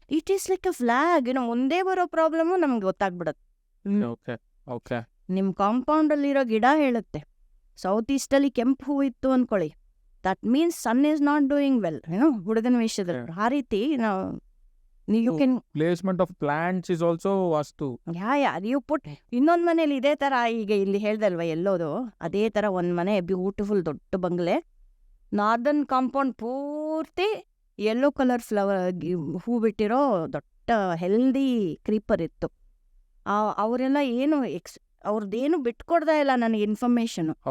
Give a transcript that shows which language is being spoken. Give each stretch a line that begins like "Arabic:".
English: It is like a flag.
Kannada: ಮುಂದೆ ಬರೋ problem ನಮ್ಗೆ ಗೊತ್ತಾಗ್ಬಿಡುತ್ತೆ. ನಿಮ್ ಕಾಂಪೌಂಡ್ ಅಲ್ಲಿರೋ ಗಿಡ ಹೇಳುತ್ತೆ, ಸೌತ್ ಈಸ್ಟ್ ಅಲ್ಲಿ ಕೆಂಪು ಹೂ ಇತ್ತು ಅನ್ಕೊಳ್ಳಿ,
English: that means son is not doing well,
Kannada: ಹುಡುಗನ ವಿಷಯದಲ್ಲಿ. ಆ ರೀತಿ ನಾವು
English: you can placement of plants is also vastu. you put.
Kannada: ಇನ್ನೊಂದ್ ಮನೇಲಿ ಇದೇ ತರ, ಈಗ ಇಲ್ಲಿ ಹೇಳ್ದಲ್ವಾ ಎಲ್ಲೋದು, ಅದೇ ತರ ಒಂದ್ ಮನೆ ಬ್ಯೂಟಿಫುಲ್ ದೊಡ್ಡ ಬಂಗ್ಲೆ, ನಾರ್ದನ್ ಕಾಂಪೌಂಡ್ ಪೂರ್ತಿ ಯೆಲ್ಲೋ ಕಲರ್ ಫ್ಲವರ್ ಹೂ ಬಿಟ್ಟಿರೋ ದೊಡ್ಡ ಹೆಲ್ದಿ ಕ್ರೀಪರ್ ಇತ್ತು. ಅವರೆಲ್ಲ ಏನು ಅವ್ರದ್ದೇನು ಬಿಟ್ಕೊಡ್ತಾ ಇಲ್ಲ ನನಗೆ ಇನ್ಫಾರ್ಮೇಶನ್.